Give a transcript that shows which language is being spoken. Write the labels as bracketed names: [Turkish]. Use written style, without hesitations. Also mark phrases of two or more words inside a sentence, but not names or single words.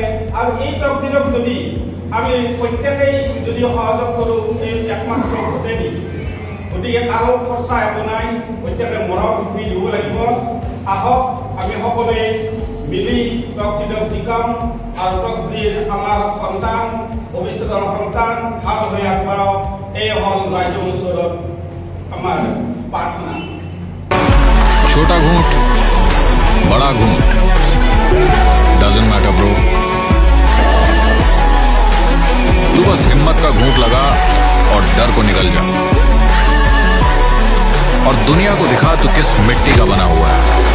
[Assamese] আৰু এই টপ জিৰ'ক যদি আমি প্ৰত্যেকেই যদি সহযোগ কৰোঁ, এই একমাত্ৰ ভোটেদি, গতিকে কাৰো খৰচা একো নাই, প্ৰত্যেকে মৰম সুখী দিব লাগিব। আহক আমি সকলোৱে মিলি টপ জিৰ'ক জিকাম আৰু টপ জিৰ' আমাৰ সন্তান, ভৱিষ্যতৰ সন্তান ভাল হৈ আগবাঢ়ক। এই হ'ল ৰাইজৰ ওচৰত আমাৰ প্ৰাৰ্থনা। [Hindi] छोटा घूंट बड़ा घूंट [English] doesn't matter bro, [Hindi] तू बस हिम्मत का घूंट लगा और डर को निकल जा और दुनिया को दिखा तू किस मिट्टी का बना हुआ है।